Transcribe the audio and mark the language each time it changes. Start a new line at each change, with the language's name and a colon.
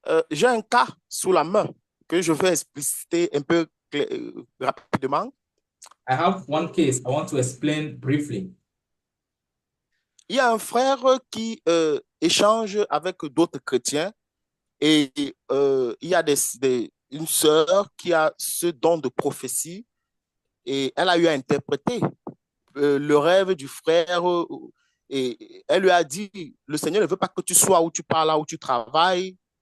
French: J'ai un cas sous la main que je vais expliciter un peu rapidement.
English: I have one case I want to explain briefly.
French: Il y a un frère qui échange avec d'autres chrétiens et il y a une sœur qui a ce don de prophétie et elle a eu à interpréter le rêve du frère et elle lui a dit, le Seigneur ne veut pas que tu sois où tu pars, là où tu travailles.